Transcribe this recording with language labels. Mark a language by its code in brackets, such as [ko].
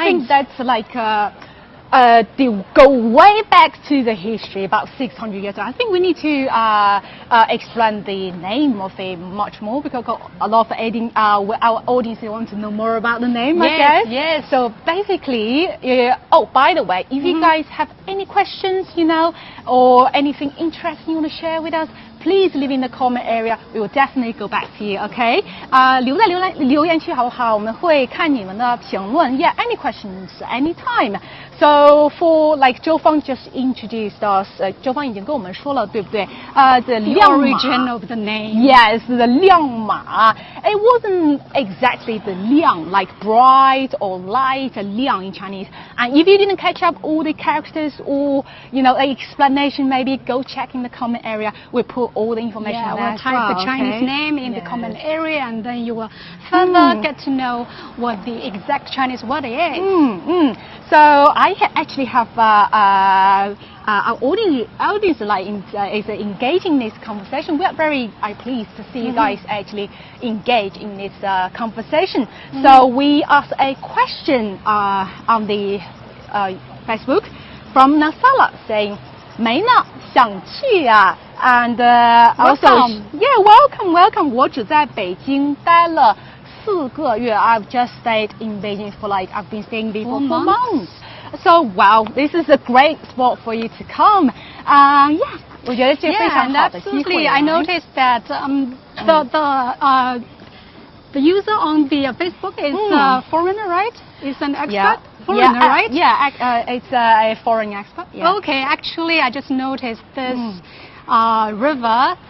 [en] I think that's like they go way back to the history, about 600 years ago. I think we need to explain the name of it much more because a lot of our audience want to know more about the name, I guess. Yes. So basically, oh, by the way, if you guys have any questions, you know, or anything interesting you want to share with us, please leave in the comment area. We will definitely go back to you. Okay? [zh] 留在留言区好不好？我们会看你们的评论。 [en] Yeah, any questions, anytime. So for like 周芳 just introduced us. [zh] 周芳已经跟我们说了，对不对？ [en] the origin of the name. Yes, the Liangma. It wasn't exactly the Liang, like bright or light, Liang in Chinese. And if you didn't catch up all the characters or, you know, explanation, maybe go check in the comment area. We put all the information there. We'll type the Chinese name in the comment area, and then you will further get to know what the exact Chinese word is. So I actually have our audience like is engaging in this conversation. We are very pleased to see you guys actually engage in this conversation. So we asked a question on the Facebook from Nasala saying, [zh] 没呢，想去啊 [en] and also welcome. [zh] 我只在北京待了4个月. [en] I've just stayed in Beijing for like I've been staying there for 4 months. So wow, this is a great spot for you to come. Yeah, [zh] 我觉得这非常好的机会。 [en] Absolutely. I noticed that the user on the Facebook is a foreigner, right? Is an expat. Foreigner, right? It's a foreign expert. Yeah. Okay, actually, I just noticed this river.